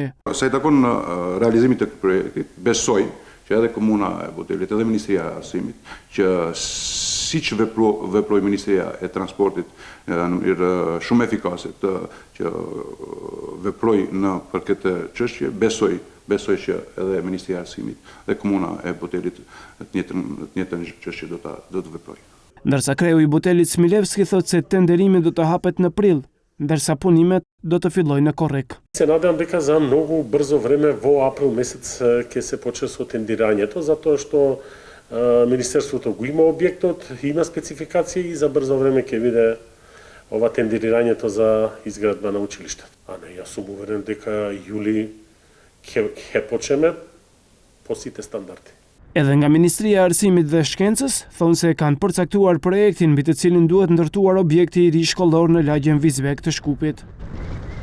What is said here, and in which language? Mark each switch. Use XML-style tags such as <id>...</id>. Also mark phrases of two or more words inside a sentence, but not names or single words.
<sq>Sa i takon realizimit të projektit, besoj që edhe Komuna e Butelit, edhe Ministria e Arsimit, që siç veproi Ministria e Transportit në mënyrë shumë efikase që veproi për këtë çështje, besoj që edhe Ministria e Arsimit dhe Komuna e Butelit të njëjtën çështje do të veprojë. Ndërsa kreu i Butelit Smilevski thotë se tenderimi do të hapet në prill, ndërsa punimet do të fillojnë në Korrek.</sq> <mk>Се надам дека за много бързо време во април месец ќе се почне со тендирањето, затоа што Министерството го има објектот, има спецификации и за брзо време ќе биде ова тендирањето за изградба на училиште. А не, јас сум уверен дека јули ќе почнеме по сите стандарди.</mk> <sq>Edhe nga Ministria e Arsimit dhe Shkencës thonë se kanë përcaktuar projektin mbi të cilin duhet ndërtuar objekti i ri shkollor në lagjen Vizbek të Shkupit.</sq>